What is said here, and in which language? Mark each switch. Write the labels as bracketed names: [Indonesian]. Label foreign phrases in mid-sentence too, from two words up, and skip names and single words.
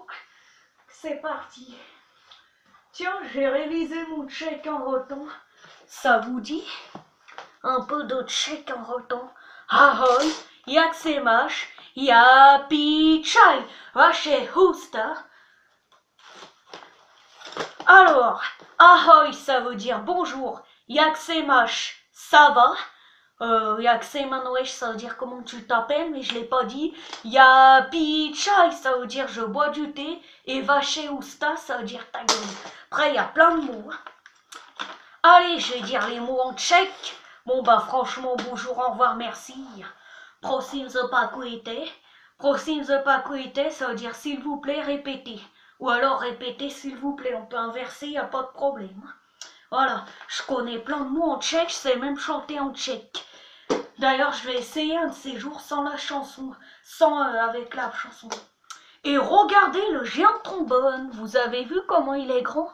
[French] C'est parti. Tiens, j'ai révisé mon check en rotant. Ça vous dit? Un peu de check en rotant. [Czech] Ahoy, jak se máš? Já pičaj, vaše husta. [French] Alors, ahoy, ça veut dire bonjour. [Czech] Jak se máš? [French] Ça va? Yaksemanwesh, ça veut dire comment tu t'appelles, mais je l'ai pas dit. Yapichai, ça veut dire je bois du thé. Et [Czech] vaché usta, [French] ça veut dire ta gueule. Après, il y a plein de mots. Allez, je vais dire les mots en tchèque. Bon, bah, franchement, bonjour, au revoir, merci. [Czech] Prosím zopakujte. Prosím zopakujte, [French] ça veut dire s'il vous plaît, répétez. Ou alors répétez s'il vous plaît, on peut inverser, y a pas de problème. Voilà, je connais plein de mots en tchèque, je sais même chanter en tchèque. D'ailleurs, je vais essayer un de ces jours sans la chanson, avec la chanson. Et regardez le géant de trombone, vous avez vu comment il est grand?